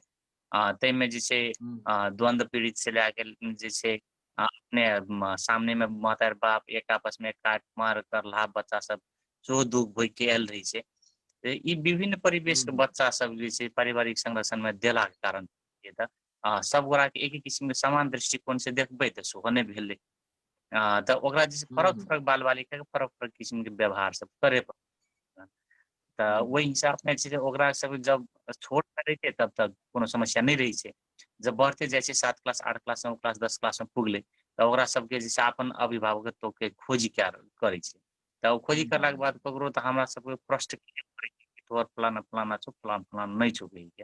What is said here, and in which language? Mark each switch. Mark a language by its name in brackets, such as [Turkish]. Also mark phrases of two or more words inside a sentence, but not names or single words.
[Maithili] ताहिमे जे छै द्वंद्व पीड़ित से लेके जे छै अपने सामने में महतारी बाप एक आपस में काट मार करला बच्चा सब सेहो दुख भोग के आयल रही छै। ई विभिन्न परिवेश के बच्चा सब जे छै पारिवारिक संरक्षण में देला के कारण सब गोरा के एक किस्म के समान दृष्टिकोण से देखबै तऽ सेहो नहि भेलै। तऽ ओकरा जे फरक फरक बाल बालिका के फरक फरक किस्म के व्यवहार सब करे पड़ै। तऽ ओहि हिसाब में छै ओकरा सब जब छोट रहे छै तब तक कोनो समस्या नहीं रही छै। जब बढ़ते जाइ छै 7 क्लास 8 क्लास 9 क्लास 10 क्लास में पुगले तऽ ओकरा सबके जे छै अपन अभिभावकत्व के खोजी करै छै। तऽ ओ खोजी करला के बाद ककरो तऽ हमरा सबके प्रश्न तोहर फलाना फलाना छौ फलाना फलाना नहीं छौ कहिके।